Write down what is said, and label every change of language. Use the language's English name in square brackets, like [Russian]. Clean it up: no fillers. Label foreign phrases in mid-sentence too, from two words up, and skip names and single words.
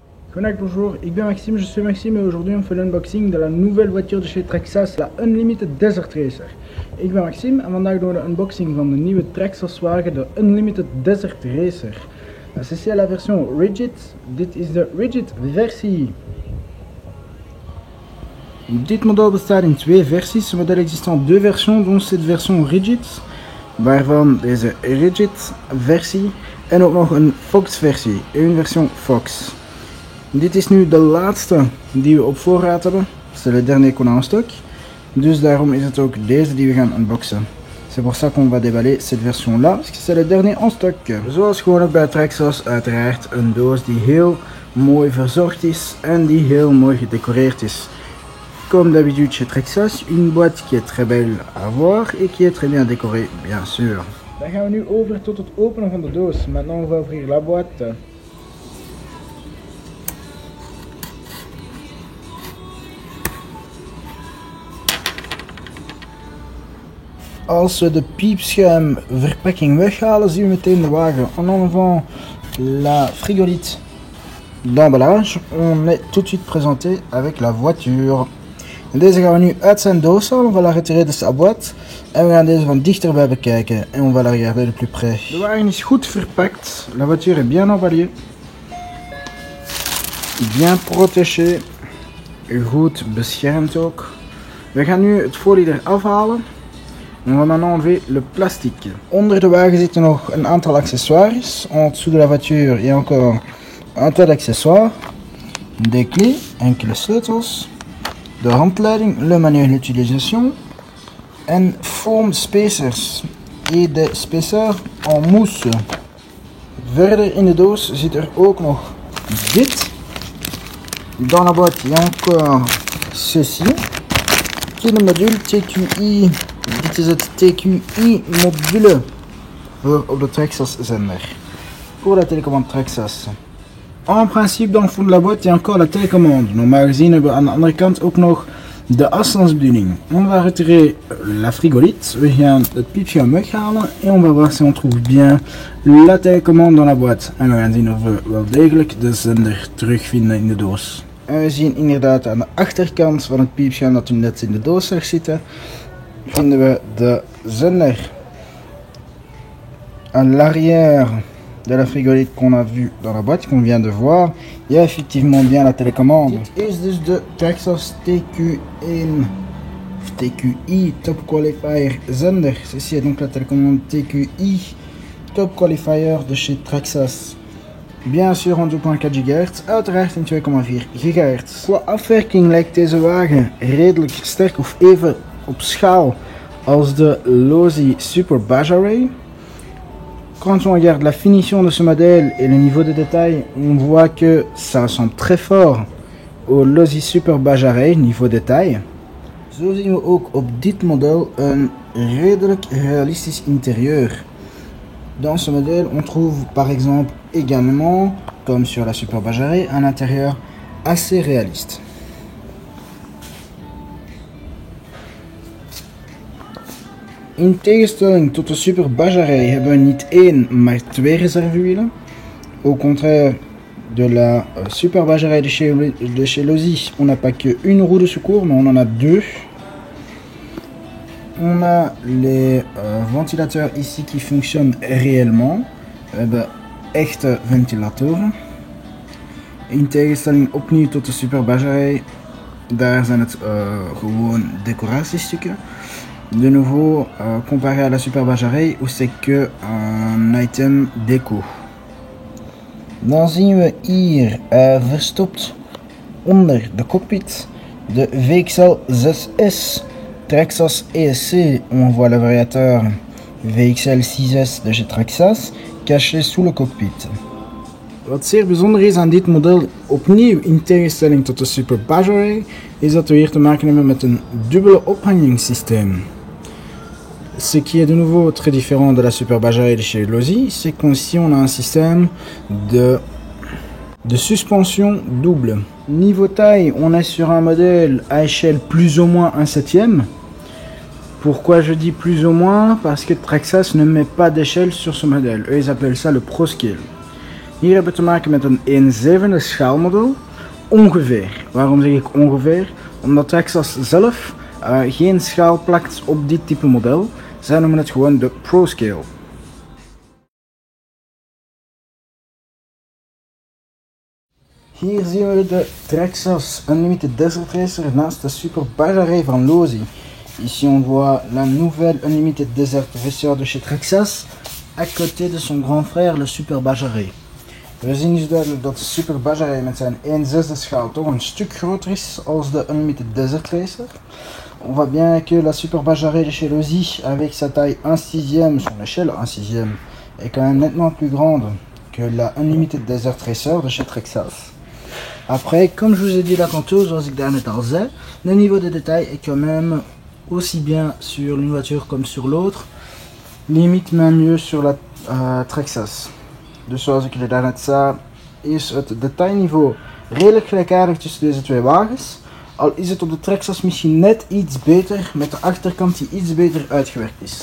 [French] Connect, bonjour, [Dutch] ik ben Maxime, [French] je suis Maxime et aujourd'hui on fait l'unboxing de la nouvelle voiture de chez Traxxas, la Unlimited Desert Racer. [Dutch] Ik ben Maxime en vandaag doen we de unboxing van de nieuwe Traxxas wagen, de Unlimited Desert Racer. [French] Ceci est la version Rigid, [Dutch] dit is de Rigid versie. Dit model bestaat in twee versies, het model [French] existe en deux versions, dont cette version Rigid, [Dutch] waarvan deze Rigid versie en ook nog een Fox versie, een version Fox. Dit is nu de laatste die we op voorraad hebben. [French] C'est le dernier qu'on a en stock. [Dutch] Dus daarom is het ook deze die we gaan unboxen. [French] C'est pour ça qu'on va déballer cette version là, parce que c'est le dernier en stock. [Dutch] Zoals gewoon ook bij Traxxas, uiteraard een doos die heel mooi verzorgd is en die heel mooi gedecoreerd is. [French] Comme d'habitude chez Traxxas, une boîte qui est très belle à voir et qui est très bien décorée, bien sûr. [Dutch] Dan gaan we nu over tot het openen van de doos. [French] Maintenant on va ouvrir la boîte. [Dutch] Als we de piepschuimverpakking weghalen, zien we meteen de wagen. [French] En enlevant la frigolite d'emballage, on est tout de suite présenté avec la voiture. [Dutch] Deze gaan we nu uit zijn doos halen, [French] on va la retirer de sa boîte. [Dutch] En we gaan deze van dichterbij bekijken en [French] on va la regarder de plus près. [Dutch] De wagen is goed verpakt, [French] la voiture est bien emballée, bien protégée, [Dutch] goed beschermd ook. We gaan nu het folie eraf halen. [French] On va maintenant enlever le plastique. [Dutch] Onder de wagen zitten nog een aantal accessoires. [French] En dessous de la voiture, il y a encore un tas d'accessoires. Des clés, [Dutch] enkele sleutels. De handleiding, [French] le manuel d'utilisation. [Dutch] En [English] foam spacers. [French] Et des spacers en mousse. [Dutch] Verder in de doos zit er ook nog dit. [French] Dans la boîte, il y a encore ceci. Qui est le module TQI. [Dutch] Dit is het TQI module voor op de Traxxas zender. [French] Pour la télécommande Traxxas. En principe dans le fond de la boîte il y a encore la télécommande. [Dutch] Normaal gezien hebben we aan de andere kant ook nog de afstandsbediening. [French] On va retirer la frigolite. [Dutch] We gaan het piepschuim weghalen. [French] En on va voir si on trouve bien la télécommande dans la boîte. [Dutch] En we gaan zien of we wel degelijk de zender terugvinden in de doos. En we zien inderdaad aan de achterkant van het piepschuim dat we net in de doos zag zitten. Vinden we de zender. [French] À l'arrière de la frigolite qu'on a vu dans la boîte, qu'on vient de voir, il y a effectivement bien la télécommande. [Dutch] Dit is dus de Traxxas TQI Top Qualifier zender. [French] Ceci est donc la télécommande TQI Top Qualifier de chez Traxxas. Bien sûr en 2.4 GHz, [Dutch] uiteraard in 2.4 GHz. Qua afwerking lijkt deze wagen redelijk sterk of even op schaal als de Losi Super Bajaray. [French] Quand on regarde la finition de ce modèle et le niveau de détail, on voit que ça ressemble très fort au Losi Super Bajaray niveau détail. [Dutch] Zo zien we ook op dit model een redelijk realistisch intérieur. [French] Dans ce modèle, on trouve par exemple également, comme sur la Super Bajaray, un intérieur assez réaliste. [Dutch] In tegenstelling tot de Super Bajaray hebben we niet één, maar twee reservewielen. [French] Au contraire de la Super Bajaray de chez Losi, on n'a pas qu'une roue de secours, mais on en a deux. On a les ventilateurs ici qui fonctionnent réellement. [Dutch] We hebben echte ventilatoren. In tegenstelling opnieuw tot de Super Bajaray, daar zijn het gewoon decoratiestukken. [French] De nouveau, comparé à la Super Bajaray, où c'est que un item déco. [Dutch] Dan zien we hier verstopt onder de cockpit de VXL 6S Traxxas ESC. [French] On voit le variateur VXL 6S de chez Traxxas caché sous le cockpit. [Dutch] Wat zeer bijzonder is aan dit model, opnieuw in tegenstelling tot de Super Bajaray, is dat we hier te maken hebben met een dubbele ophangingsysteem. [French] Ce qui est de nouveau très différent de la Super Bajaray de chez Losi, c'est qu'ici on a un système de suspension double. Niveau taille, on est sur un modèle à échelle plus ou moins 1/7. Pourquoi je dis plus ou moins? Parce que Traxxas ne met pas d'échelle sur ce modèle. Eux, ils appellent ça le Pro Scale. [Dutch] Hier hebben we te maken met een 1/7 schaalmodel. Ongeveer. Waarom zeg ik ongeveer? Omdat Traxxas zelf geen schaal plakt op dit type model. Zij noemen het gewoon de Pro Scale. Hier zien we de Traxxas Unlimited Desert Racer naast de Super Bajare van Losi. [French] Ici on voit la nouvelle Unlimited Desert Racer de chez Traxxas à côté de son grand frère le Super Bajare. [Dutch] We zien dus duidelijk dat de Super Bajare met zijn 1/6 schaal toch een stuk groter is als de Unlimited Desert Racer. [French] On voit bien que la Super Bajare de chez Losi avec sa taille 1/6, son échelle 1/6, est quand même nettement plus grande que la Unlimited Desert Racer de chez Traxxas. Après, comme je vous ai dit là tantôt, [Dutch] zoals ik daarnet al zei, [French] le niveau de détail est quand même aussi bien sur une voiture comme sur l'autre, limite même mieux sur la Traxxas. [Dutch] Dus zoals ik jullie daarnet zei, is het detailniveau redelijk gelijkaardig tussen deze twee wagens. Al is het op de Traxxas misschien net iets beter, met de achterkant die iets beter uitgewerkt is.